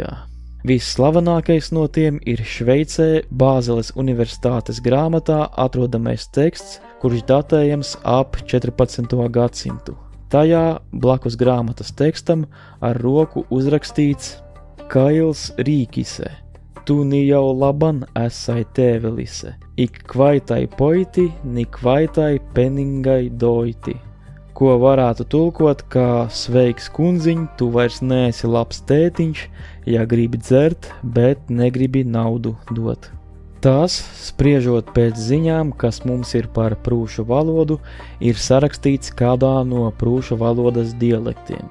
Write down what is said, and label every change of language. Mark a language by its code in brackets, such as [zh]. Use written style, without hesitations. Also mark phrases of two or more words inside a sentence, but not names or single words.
[lv] Visslavenākais no tiem ir Šveicē Bāzeles universitātes grāmatā atrodamais teksts, kurš datējams ap 14. gadsimtu. Tajā blakus grāmatas tekstam ar roku uzrakstīts [prg] Kails Rīkise, tu ni jau laban esai tēvelise, ik kvaitai poiti, ni kvaitai peningai doiti, [lv] ko varētu tulkot kā sveiks kundziņ, tu vairs neesi labs tētiņš, ja gribi dzert, bet negribi naudu dot. Tas, spriežot pēc ziņām, kas mums ir par prūšu valodu, ir sarakstīts kādā no prūšu valodas dialektiem.